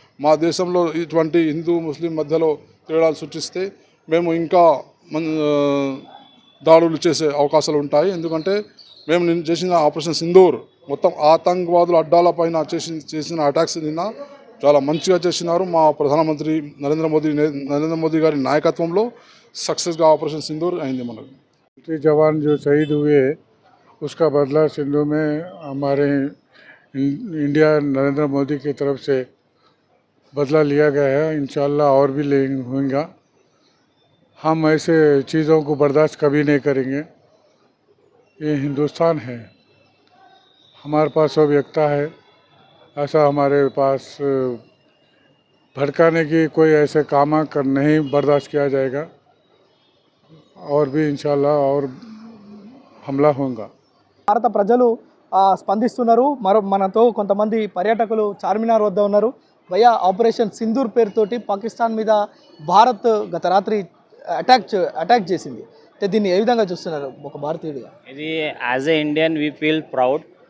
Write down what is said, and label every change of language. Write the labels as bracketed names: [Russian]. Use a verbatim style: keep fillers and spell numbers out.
[Telugu] మా దేశంలో ఇటువంటి హిందూ ముస్లిం మధ్యలో తేడాలు సృష్టిస్తే మేము ఇంకా మన్- ఆ, దాడులు చేసే అవకాశాలు ఉంటాయి. ఎందుకంటే మేము నిన్న చేసిన ఆపరేషన్ సింధూర్ మొత్తం ఆతంకవాదుల అడ్డాల పైన చేసి చేసిన అటాక్స్ నిన్న చాలా మంచిగా చేసినారు. మా ప్రధానమంత్రి నరేంద్ర మోదీ నే- నరేంద్ర మోదీ గారి నాయకత్వంలో సక్సెస్గా ఆపరేషన్ సింధూర్ అయింది. మనకు [Hindi] मिलिट्री जवान जो शहीद हुए उसका बदला सिंधु में हमारे इं- इंडिया नरेंद्र मोदी की तरफ से बदला लिया गया है। इंशाल्लाह और भी लेंगे होगा। हम ऐसे चीज़ों को बर्दाश्त कभी नहीं करेंगे। ये हिंदुस्तान है, हमारे पास सब एकता है। ऐसा हमारे पास अ, भड़काने की कोई ऐसे काम कर नहीं बर्दाश्त किया जाएगा। और भी इंशाल्लाह और हमला होगा। [Telugu] భారత ప్రజలు ఆ, స్పందిస్తున్నారు. మరో మనతో కొంతమంది పర్యాటకులు చార్మినార్ వద్ద ఉన్నారు. వయా ఆపరేషన్ సింధూర్ పేరుతోటి పాకిస్తాన్ మీద భారత్ గత రాత్రి అటాక్ చే- అటాక్ చేసింది. అయితే దీన్ని ఏ విధంగా చూస్తున్నారు ఒక భారతీయుడిగా? [English] ఇది as a Indian we feel proud.